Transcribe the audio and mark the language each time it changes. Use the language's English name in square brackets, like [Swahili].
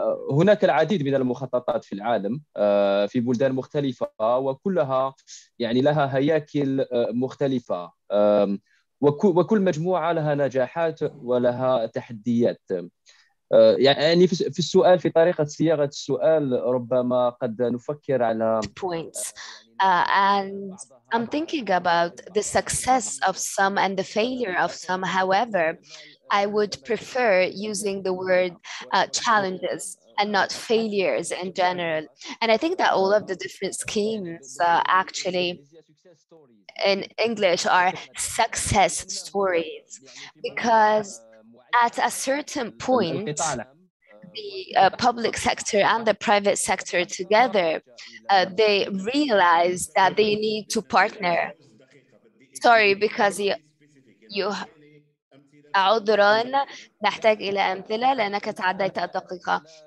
[Arabic] هناك العديد من المخططات في العالم في بلدان مختلفة، وكلها يعني لها هياكل مختلفة، وكل مجموعة لها نجاحات ولها تحديات. يعني في السؤال، في طريقة صياغة السؤال ربما قد نفكر على [English] And I'm thinking about the success of some and the failure of some. However, I would prefer using the word challenges and not failures in general. And I think that all of the different schemes actually in English are success stories, because at a certain point, the public sector and the private sector together, they realize that they need to partner. Sorry, because you [Arabic] عذرا نحتاج إلى أمثلة لأنك تعديت الدقيقة.